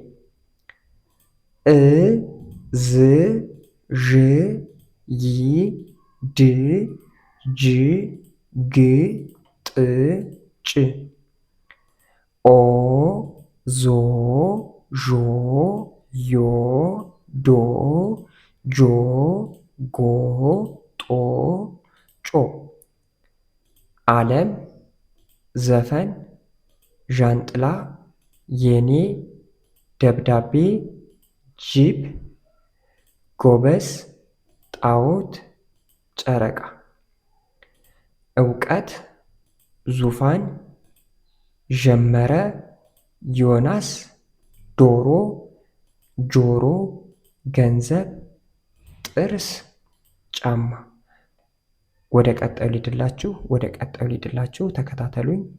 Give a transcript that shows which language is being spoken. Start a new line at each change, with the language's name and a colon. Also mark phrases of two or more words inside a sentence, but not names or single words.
Amharic: እ ዝ ዥ ይ ድ ጅ ግ ጥ ጭ ኦ ዞ ዦ ዮ ዶ ጆ ጎ ጦ ጮ ዓለም ዘፈን ዣንጥላ የኔ ደብዳቤ ጅብ ጎበዝ ጣዖት ጨረቃ እውቀት ዙፋን ጀመረ ዮናስ ዶሮ ጆሮ ገንዘብ ጥርስ ጫማ ወደ ቀጣዩ ሊድላችሁ ተከታተሉኝ።